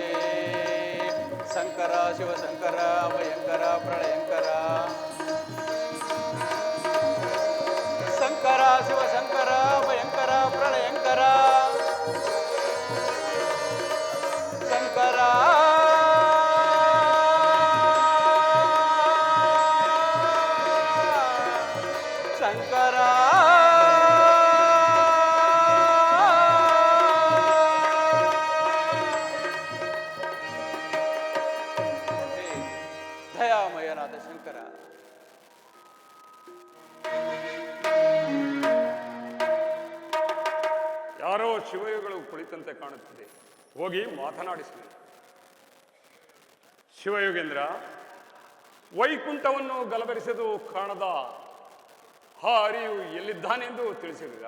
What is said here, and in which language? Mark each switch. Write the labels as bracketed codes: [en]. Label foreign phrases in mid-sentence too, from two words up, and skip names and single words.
[kn] ಶಂಕರ ಶಿವಶಂಕರ ಭಯಂಕರ ಪ್ರಳಯಂಕರ, ಶಂಕರ ಶಿವಶಂಕರ ಭಯಂಕರ ಪ್ರಳಯಂಕರ, ಶಂಕರ ಶಂಕರ. ದಯಾಮಯನಾದ ಶಂಕರ, ಯಾರೋ ಶಿವಯೋಗಿಗಳು ಕುಳಿತಂತೆ ಕಾಣುತ್ತಿದೆ, ಹೋಗಿ ಮಾತನಾಡಿಸಿ. ಶಿವಯೋಗೇಂದ್ರ, ವೈಕುಂಠವನ್ನು ಗಲಭರಿಸದು ಕಾಣದ ಆ ಹರಿಯು ಎಲ್ಲಿದ್ದಾನೆಂದು ತಿಳಿಸಿರುವಿರಾ?